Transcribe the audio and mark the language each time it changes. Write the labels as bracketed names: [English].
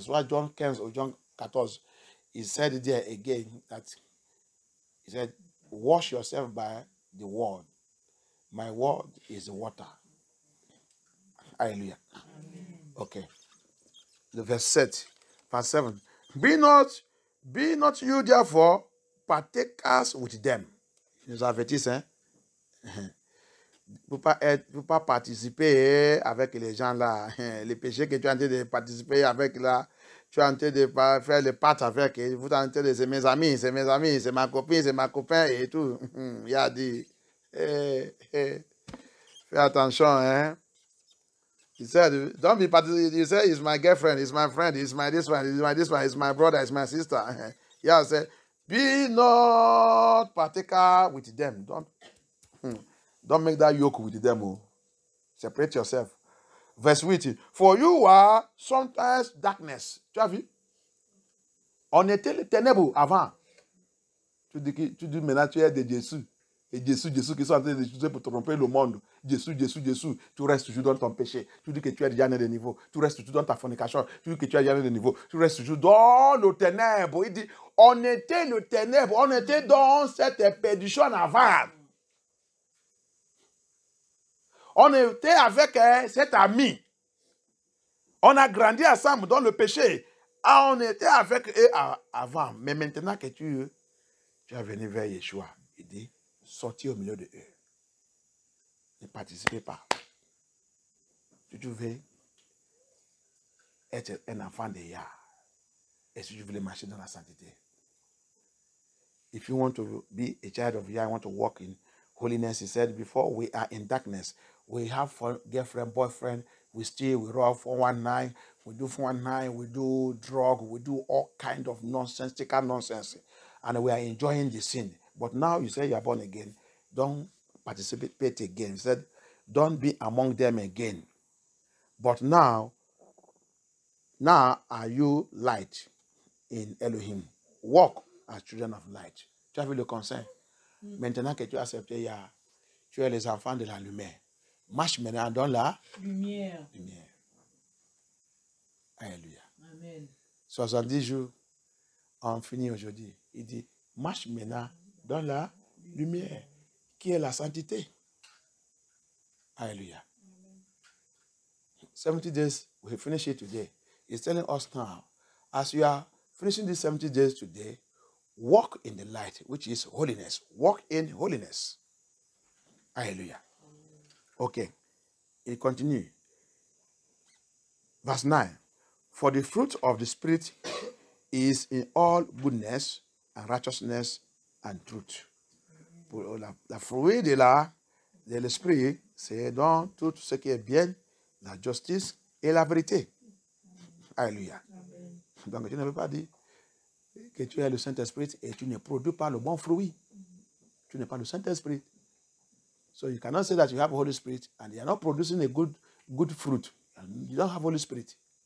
[English] So John 15 or John 14, he said there again that he said, wash yourself by the word. My word is the water. Hallelujah. Amen. Okay. The verse 7. Be not you therefore partakers with them. [French] Il nous avertit, hein? Pour pas participer avec les gens là. Les péchés que tu es en train de participer avec là. Tu es en train de faire les pâtes avec. Vous êtes en train de c'est mes amis, c'est ma copine, c'est ma copain et tout. Il a dit. Fais attention, hein. [English] He said, don't be participating. He said, he's my girlfriend, he's my friend, he's my this one, he's my this one, he's my brother, he's my sister. Yeah, said, be not partaker with them. Don't make that yoke with them. Oh. Separate yourself. Verse 8. For you are sometimes darkness. [French] Tu as vu? On était les ténèbres avant. Tu dis maintenant tu es de Jésus. Et Jésus qui sont en train de l'utiliser pour tromper le monde. Jésus, tu restes toujours dans ton péché. Tu dis que tu es déjà né de niveau. Tu restes toujours dans ta fornication. Tu dis que tu es déjà né de niveau. Tu restes toujours dans le ténèbre. Il dit, on était le ténèbre. On était dans cette perdition avant. On était avec cet ami. On a grandi ensemble dans le péché. On était avec eux avant. Mais maintenant que tu es venu vers Yeshua, il dit, sortez au milieu de eux. Ne participez pas. Si tu veux être un enfant de Yah, et si tu veux marcher dans la sainteté. [English] If you want to be a child of Yah, you want to walk in holiness, he said, before we are in darkness, we have girlfriend, boyfriend, we steal, we rob 419, we do 419, we do drug, we do all kind of nonsensical nonsense, and we are enjoying the sin. But now you say you are born again, don't participate again. He said, don't be among them again. But now are you light in Elohim. Walk as children of light. [French] Tu as vu le conseil? Maintenant que tu as accepté Yah, tu es les enfants de la lumière. Marche maintenant dans la lumière. Alléluia. Amen. 70 jours, on finit aujourd'hui. Il dit, marche maintenant dans la lumière, qui est la sainteté. [English] Alléluia. 70 days, we finish it today. He's telling us now, as you are finishing these 70 days today, walk in the light, which is holiness. Walk in holiness. Hallelujah. Okay. It continue. Verse 9. For the fruit of the Spirit is in all goodness and righteousness and truth. [French] Pour la fruit de l'esprit, c'est dans tout ce qui est bien, la justice et la vérité. Alléluia. Donc, tu ne peux pas dire que tu es le Saint-Esprit et tu ne produis pas le bon fruit. Tu n'es pas le Saint-Esprit. [English] So you cannot say that you have Holy Spirit and you are not producing a good fruit. You don't have Holy Spirit.